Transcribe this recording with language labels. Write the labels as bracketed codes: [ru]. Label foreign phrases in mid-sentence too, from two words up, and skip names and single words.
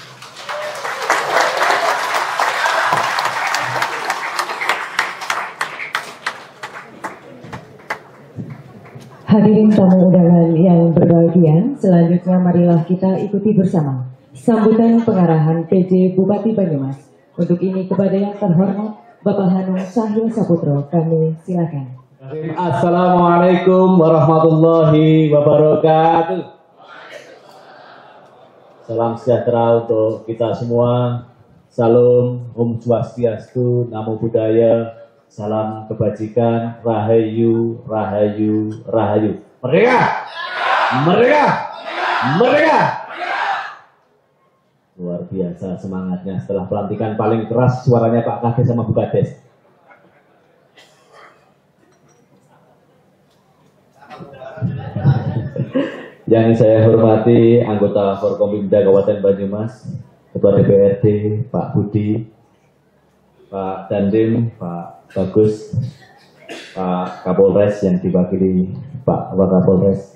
[id] Hadirin tamu undangan yang berbahagia, selanjutnya marilah kita ikuti bersama sambutan pengarahan PJ Bupati Banyumas. Untuk ini kepada yang terhormat Bapak Hanung Sahil Saputro, kami silakan. [ar] السلام عليكم ورحمة الله وبركاته. [id] Salam sejahtera untuk kita semua. Salam [sa] Om Swastiastu, [pi] Namo Buddhaya. [id] Salam kebajikan, Rahayu, Rahayu, Rahayu. Merdeka! Merdeka! Merdeka! Luar biasa semangatnya setelah pelantikan paling keras suaranya Pak Kades sama Bu Kades. Yang saya hormati anggota Forkompimda Kabupaten Banyumas, Ketua DPRD Pak Budi, Pak Dandim, Pak Bagus, Pak Kapolres yang diwakili Pak Wakapolres.